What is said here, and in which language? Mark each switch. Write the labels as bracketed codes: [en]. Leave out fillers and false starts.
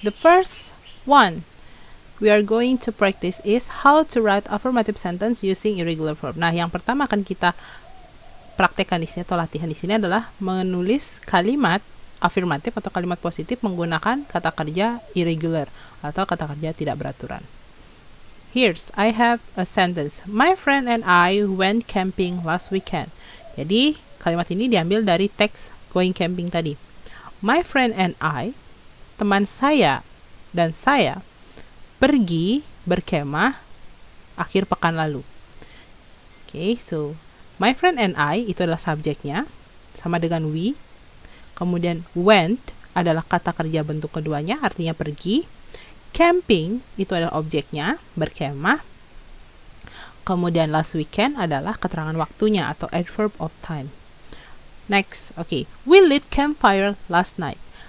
[en] The first one we are going to practice is how to write affirmative sentence using irregular verb. [id] Nah, yang pertama akan kita praktekkan di sini atau latihan di sini adalah menulis kalimat afirmatif atau kalimat positif menggunakan kata kerja irregular atau kata kerja tidak beraturan. [en] Here's I have a sentence. My friend and I went camping last weekend. [id] Jadi, kalimat ini diambil dari teks going camping tadi. [en] My friend and I, [id] teman saya dan saya pergi berkemah akhir pekan lalu. [en] Okay, so my friend and I [id] itu adalah subjeknya, sama dengan we. Kemudian went adalah kata kerja bentuk keduanya, artinya pergi. Camping itu adalah objeknya, berkemah. Kemudian [en] last weekend [id] adalah keterangan waktunya atau [en] adverb of time. Next, okay. We lit campfire last night.